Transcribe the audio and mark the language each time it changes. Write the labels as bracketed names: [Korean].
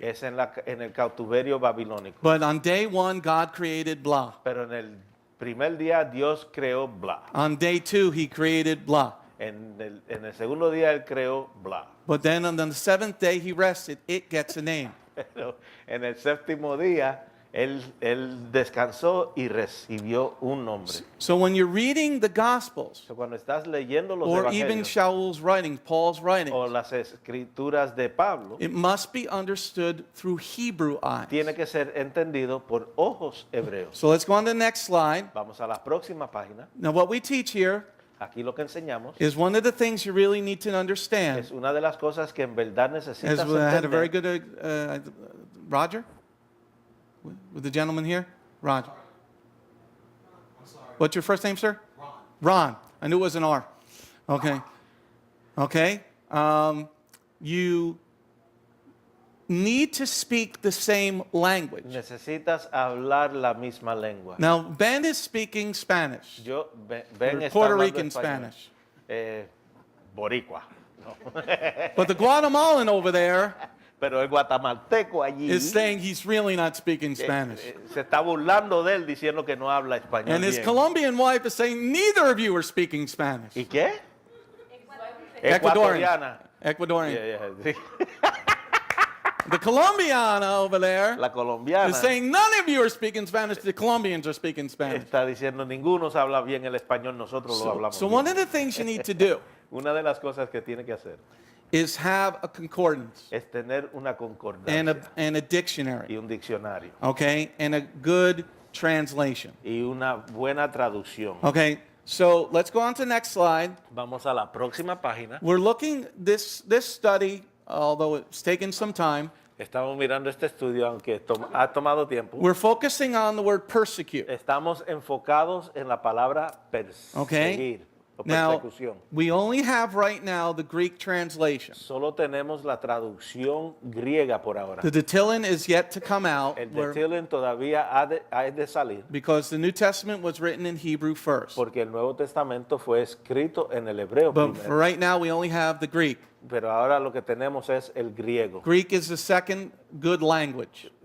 [Spanish] es en el cautiverio babilónico. [English] But on day 1, God created blah. [Spanish] Pero en el primer día Dios creó bla. [English] On day 2, he created blah. [Spanish] En el segundo día Él creó bla. [English] But then on the 7th day, he rested. It gets a name. [Spanish] Pero en el séptimo día Él descansó y recibió un nombre. [English] So when you're reading the Gospels, [Spanish] So, cuando estás leyendo los [English] or even [Spanish] evangelios [English] Shaul's writings, Paul's [Spanish] o [English] writings, [Spanish] las escrituras de Pablo, [English] it must be understood through Hebrew eyes. [Spanish] tiene que ser entendido por ojos hebreos. [English] So let's go on to the next slide. [Spanish] Vamos a la próxima página. [English] Now what we teach here [Spanish] Aquí lo que enseñamos [English] is one of the things you really need to understand. [Spanish] es una de las cosas que en verdad necesitas [English] As I had a very [Spanish] entender. [English] good, Roger? With the gentleman here? Roger. What's your first name, sir? Ron. I knew it was an R. Okay. Okay. You need to speak the same language. [Spanish] Necesitas hablar la misma lengua. [English] Now, Ben is speaking Spanish. [Spanish] Ben está [English] Puerto [Spanish] hablando [English] Rican [Spanish] español. [English] Spanish. [Spanish] Boricua. No. [English] But the Guatemalan over there [Spanish] Pero el guatemalteco allí [English] is saying he's really not speaking Spanish. [Spanish] se está burlando de él diciendo que no habla español [English] And his [Spanish] bien. [English] Colombian wife is saying neither of you are speaking Spanish. [Spanish] ¿Y qué? [English] Ecuadorian. [Spanish] Ecuatoriana. [English] Yeah, [Spanish] sí. [English] The Colombiana over there [Spanish] La colombiana [English] is saying none of you are speaking Spanish. The Colombians are speaking Spanish. [Spanish] está diciendo ninguno habla bien el español, nosotros lo hablamos [English] So [Spanish] bien. [English] one of the things you need to do [Spanish] Una de las cosas que tiene que hacer [English] is have a concordance [Spanish] es tener una [English] and [Spanish] concordancia [English] and a dictionary, [Spanish] y un diccionario [English] okay, and a good translation. [Spanish] y una buena traducción. [English] Okay, so let's go on to the next slide. [Spanish] Vamos a la próxima página. [English] We're looking this study, although it's taken some time. [Spanish] Estamos mirando este estudio, aunque ha tomado tiempo. [English] We're focusing on the word persecute. [Spanish] Estamos enfocados en la palabra [English] Okay. [Spanish] perseguir o [English] Now, [Spanish] persecución. [English] we only have right now the Greek translation. [Spanish] Solo tenemos la traducción griega por ahora. [English] The Detilen is yet to come out [Spanish] El [English] where- [Spanish] Detilen todavía ha de salir [English] because the New Testament was written in Hebrew first. [Spanish] porque el Nuevo Testamento fue escrito en el hebreo [English] But for [Spanish] primero. [English] right now, we only have the Greek. [Spanish] Pero ahora lo que tenemos es el griego. [English] Greek is the second good language.